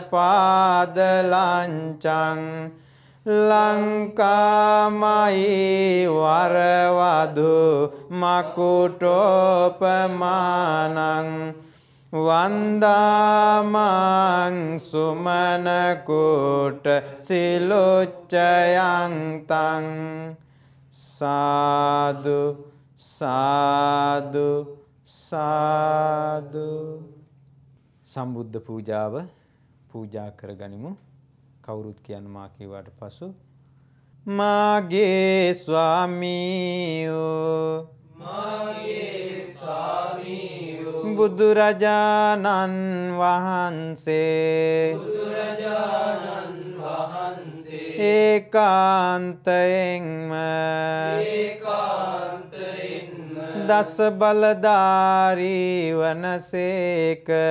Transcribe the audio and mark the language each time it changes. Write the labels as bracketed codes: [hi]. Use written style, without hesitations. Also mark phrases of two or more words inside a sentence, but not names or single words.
[pi] පාදලංචං ලංකාමයි වරවදු මකුටෝපමානං වන්දාමං සුමනකුට සිලුච්චයං තං සාදු සාදු සාදු. [si] සම්බුද්ධ පූජාව පූජා කරගනිමු. කවුරුත් කියන්න මා කීවාට පසු මාගේ ස්වාමීයෝ බුදුරජාණන් වහන්සේ ඒකාන්තයෙන්ම දස බලධාරී වනසේක